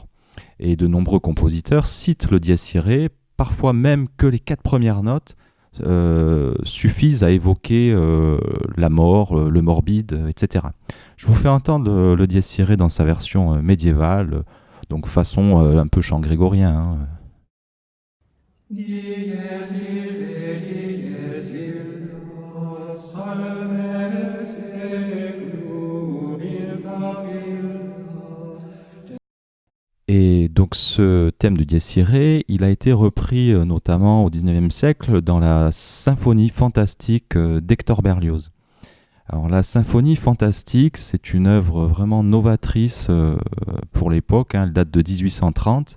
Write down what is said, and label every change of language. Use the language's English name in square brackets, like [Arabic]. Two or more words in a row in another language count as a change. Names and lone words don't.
[French] Et de nombreux compositeurs citent le Dies Irae, parfois même que les 4 premières notes suffisent à évoquer la mort, le morbide, etc. Je vous fais entendre le Dies Irae dans sa version médiévale, donc façon un peu chant grégorien, hein. [Latin] Dies irae, dies irae, salve seculum in favilla. [French] Et donc ce thème de Dies Irae, il a été repris notamment au XIXe siècle dans la symphonie fantastique d'Hector Berlioz. Alors la symphonie fantastique, c'est une œuvre vraiment novatrice pour l'époque, hein, elle date de 1830.